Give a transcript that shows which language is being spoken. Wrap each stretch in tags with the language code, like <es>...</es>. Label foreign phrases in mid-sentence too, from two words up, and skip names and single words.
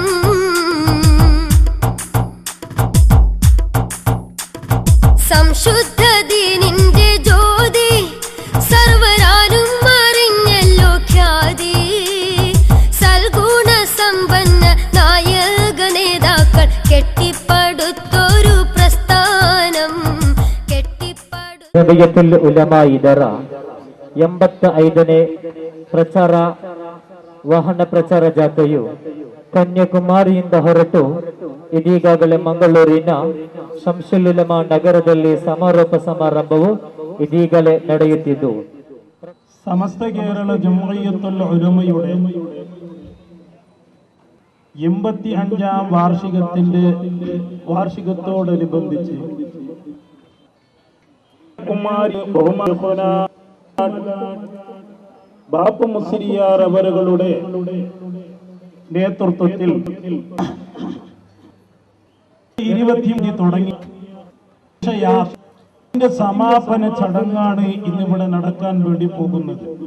<ml>സംശുദ്ധ ദീനിന്റെ ജ്യോതി സർവരാലും അറിഞ്ഞല്ലോ ഖ്യാതി. സൽഗുണ സമ്പന്ന നായക നേതാക്കൾ കെട്ടിപ്പടുത്തൊരു പ്രസ്ഥാനം,</ml> <kn>ಜಮಿಯತುಲ್ ಉಲಮಾ ಇದರ 85ನೇ ಪ್ರಚಾರ ವಾಹನ ಪ್ರಚಾರ ಜಾಥೆಯು ಕನ್ಯಾಕುಮಾರಿಯಿಂದ ಹೊರಟು ಇದೀಗಾಗಲೇ ಮಂಗಳೂರಿನ ಶಂಸುಲ್ ಉಲಮಾ ನಗರದಲ್ಲಿ ಸಮಾರೋಪ ಸಮಾರಂಭವು ಇದೀಗಲೇ ನಡೆಯುತ್ತಿದ್ದು</kn> <ml>സമസ്ത കേരള ജംഇയ്യത്തുൽ ഉലമയുടെ 85ാം വാർഷികത്തോടനുബന്ധിച്ച് കുമാരി ബഹുമാന ബാപ്പു മുസ്ലിയാർ അവരുടെ നേതൃത്വത്തിൽ 20 തുടങ്ങി സമാപന ചടങ്ങാണ് ഇന്നിവിടെ നടക്കാൻ വേണ്ടി പോകുന്നത്.</ml>